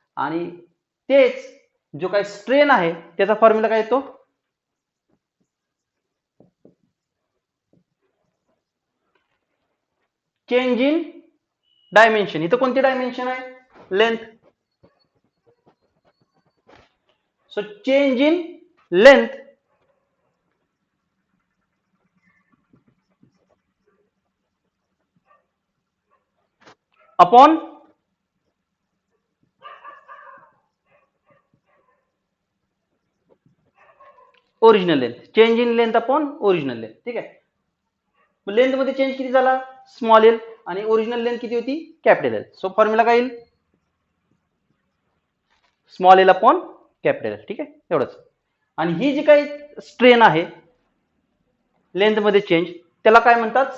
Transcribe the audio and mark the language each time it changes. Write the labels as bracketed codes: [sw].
[mr] आणि तेच जो काही स्ट्रेन आहे त्याचा फॉर्म्युला काय येतो? [en] Change in dimension. [mr] इथं कोणती डायमेन्शन आहे? [en] Length. So change in length upon original length. Change in length upon original length. [mr] ठीक आहे. लेंथ मध्ये चेंज किती झाला? Small L. आणि ओरिजिनल लेंथ किती होती? Capital L. सो फॉर्म्युला काय येईल? [en] Small L upon capital L. [mr] ठीक आहे, एवढंच. आणि ही जी काही स्ट्रेन आहे लेंथ मध्ये चेंज त्याला काय म्हणतात?